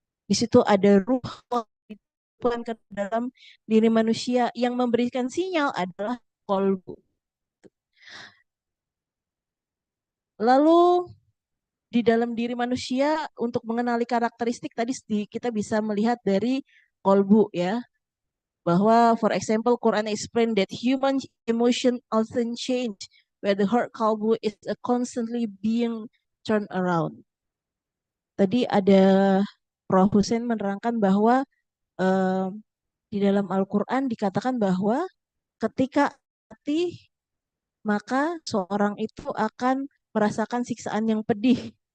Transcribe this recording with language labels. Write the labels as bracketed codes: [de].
[id] Di situ ada ruh ke dalam diri manusia yang memberikan sinyal adalah kolbu. Lalu di dalam diri manusia untuk mengenali karakteristik tadi kita bisa melihat dari kolbu ya. Bahwa [en] for example Quran explain that human emotion often change where the heart kolbu is constantly being turned around. [id] Tadi ada Prof. Hussein menerangkan bahwa di dalam Al-Quran dikatakan bahwa ketika hati maka seorang itu akan merasakan siksaan yang pedih.